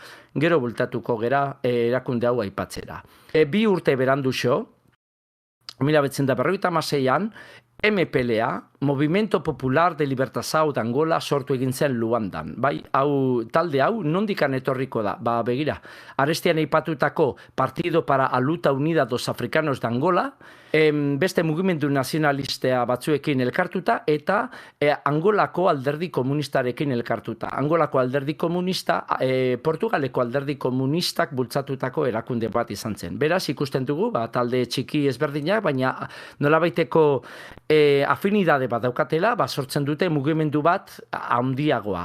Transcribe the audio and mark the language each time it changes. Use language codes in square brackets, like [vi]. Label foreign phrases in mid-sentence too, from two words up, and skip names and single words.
[eu] Gero bultatuko gera erakunde hau aipatzera. 2 urte beranduxo, 1956an, MPLA, Movimiento Popular de Libertação de Angola sortu egin zen Luandan. Bai, talde hau nondikan etorriko da. Begira, arestian aipatutako Partido para a Luta Unida dos Africanos de Angola, beste mugimendu nazionalistea batzuekin elkartuta eta Angolako alderdi komunistarekin elkartuta. Angolako alderdi komunista, Portugaleko alderdi komunistak bultzatutako erakunde bat izan zen. Beraz, ikusten dugu, talde txiki ezberdinak, baina nolabaiteko afinidade bat daukatela, sortzen dute mugimendu bat handiagoa.